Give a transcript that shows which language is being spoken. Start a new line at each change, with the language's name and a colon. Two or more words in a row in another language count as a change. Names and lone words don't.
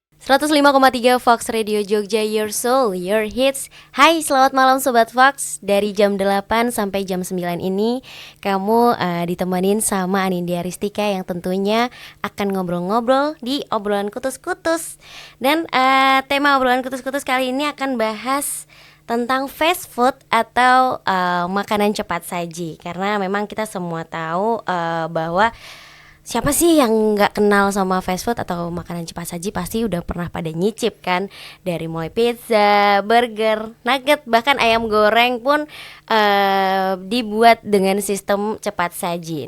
English: 105,3 Fox Radio Jogja, Your Soul, Your Hits.
Indonesian: Hai, selamat malam Sobat Fox. Dari jam 8 sampai jam 9 ini kamu ditemenin sama Anindya Ristika yang tentunya akan ngobrol-ngobrol di obrolan kutus-kutus. Dan tema obrolan kutus-kutus kali ini akan bahas tentang
English: fast food
Indonesian: atau makanan cepat saji. Karena memang kita semua tahu bahwa siapa sih yang gak kenal sama
English: fast food
Indonesian: atau makanan cepat saji, pasti udah pernah pada nyicip kan. Dari mulai pizza, burger, nugget, bahkan ayam goreng pun dibuat dengan sistem cepat saji.